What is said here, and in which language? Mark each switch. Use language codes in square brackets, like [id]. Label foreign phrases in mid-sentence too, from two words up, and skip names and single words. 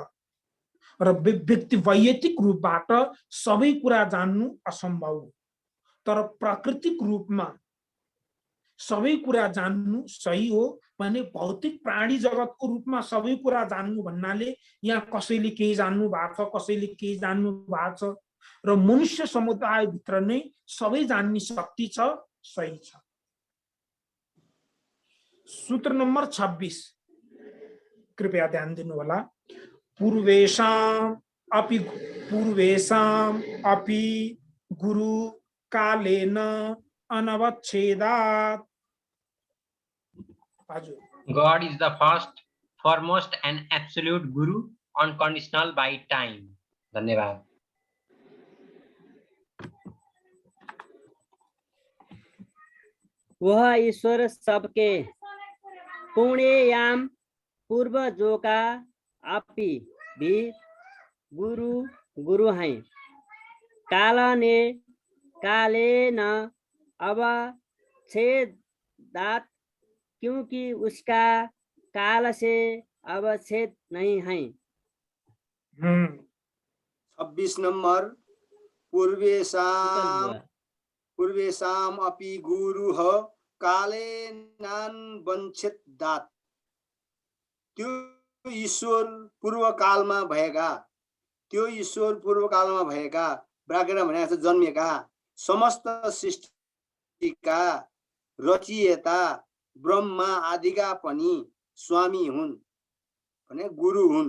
[ne] र व्यक्ति वैयक्तिक रूपबाट सबै कुरा जान्नु असम्भव, तर प्राकृतिक रूपमा सबै कुरा जान्नु सही हो भने भौतिक प्राणी जगतको रूपमा सबै कुरा जान्नु भन्नाले यहाँ कसैले केही जान्नु भएको छ, कसैले केही जान्नु भएको छ। र मनुष्य समुदाय भित्र नै सबै जान्ने शक्ति छ, सही छ। सूत्र नंबर 26 कृपया ध्यान दिनु होला। [sa] पूर्वेशाम अपि गुरु कालेन अनवच्छेदात्। [en] God is the first, foremost and absolute Guru, unconditional by time. [ne] धन्यवाद। [hi] वह ईश्वर सबके पुण्ययाम पूर्वजों का अपि भी गुरु हैं। [sa] काले न अवच्छेदात्, [hi] क्योंकि उसका काल से अवच्छेद नहीं है। [sa] 26 नम्बर पूर्वेशाम अपि गुरुः कालेनान वञ्चित दात। [ne] त्यो ईश्वर पूर्वकालमा भएका ब्राकेटमा भनेको छ जन्मेका समस्त सृष्टिका रचयिता ब्रह्मा आदिका पनि स्वामी हुन् भने गुरु हुन्।